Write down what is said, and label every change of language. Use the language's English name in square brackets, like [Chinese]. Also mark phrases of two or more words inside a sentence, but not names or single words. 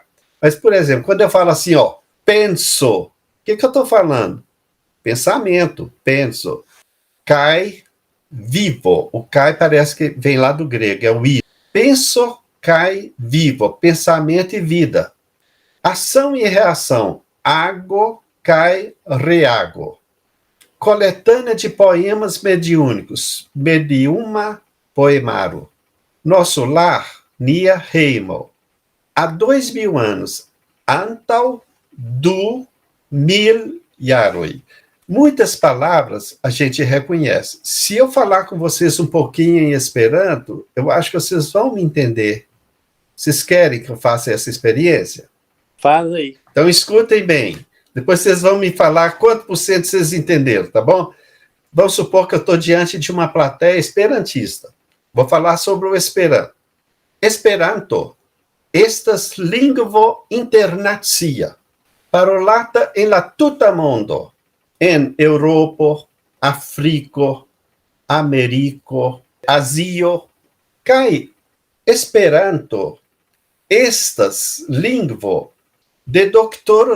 [Portuguese] Mas, por exemplo, quando eu falo assim, ó, penso, o que eu estou falando? Pensamento, penso. [Esperanto] Cai, vivo. [Portuguese] O cai parece que vem lá do grego, é o i. [Esperanto] Penso, cai, vivo. [Portuguese] Pensamento e vida. Ação e reação. [Esperanto] Ago, cai, reago. [Portuguese] Coletânea de poemas mediúnicos. [Esperanto] Mediuma, poemaro. [Portuguese] Nosso lar, [Esperanto] nia heimo. [Portuguese] Há 2000 anos. [Esperanto] Antal, du, mil, yaroi. [Portuguese] Muitas palavras a gente reconhece. Se eu falar com vocês um pouquinho em Esperanto, eu acho que vocês vão me entender. Vocês querem que eu faça essa experiência? Faz aí. Então escutem bem. Depois vocês vão me falar quanto por cento vocês entenderam, tá bom? Vamos supor que eu estou diante de uma plateia esperantista. Vou falar sobre o Esperanto. [Esperanto] Esperanto, estas lingvo internacia, parolata en la tuta mondo, en Europa, Africo, Americo, Asio, kai Esperanto, estas lingvo de Dr.